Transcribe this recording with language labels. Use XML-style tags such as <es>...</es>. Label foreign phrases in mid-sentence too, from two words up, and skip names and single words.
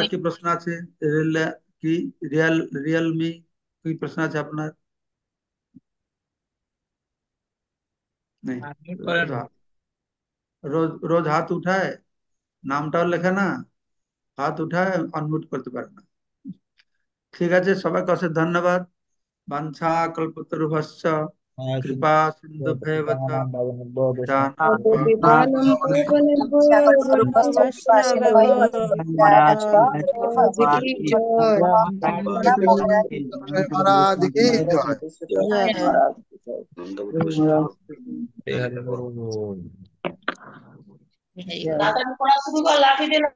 <bn>কি প্রশ্ন আছে? কি রিয়াল রিয়েলমি কি প্রশ্ন আছে আপনার? নেই? রোজ রোজ রোজ হাত উঠায়, নামটাও লেখে না, হাত উঠায় আনমিউট করতে পারে না। ঠিক আছে, সবাইকে অশেষ ধন্যবাদ।</bn> <sa>বাঞ্ছা কল্পতরুভ্যশ্চ কৃপা সিন্ধুভ্যেব চ পতিতানাং পাবনেভ্যো বৈষ্ণবেভ্যো নমঃ</sa> <hi>की जय। महाराज की जय। जय महाराज की जय।</hi> <bn>এই-</bn>